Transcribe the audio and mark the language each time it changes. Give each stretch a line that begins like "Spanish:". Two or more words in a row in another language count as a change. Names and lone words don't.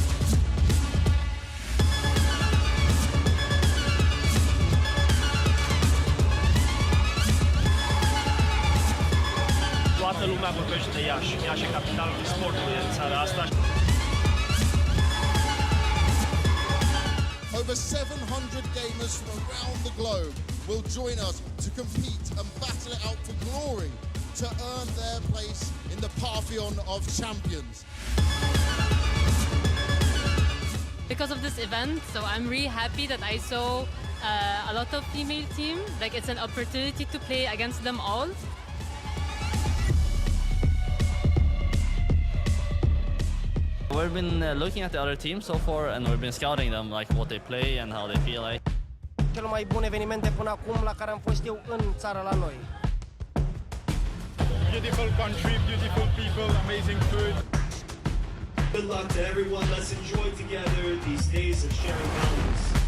Romanian: Toată lumea vorbește de Iași. Iași e capitalul esportului în țara asta.
English: Over 700 gamers from around the globe will join us to compete and battle it out for glory to earn their place in the pantheon of champions. Because of this event, so I'm really happy that I saw a lot of female team. Like, it's an opportunity to play against them all. We've been looking at the other teams so far, and we've been scouting them, like what they play and how they feel like.
Romanian: Cel mai bun eveniment de până acum la care am fost eu în țară la noi.
English: Beautiful country, beautiful people, amazing food. Good luck to everyone. Let's enjoy together these days of sharing values.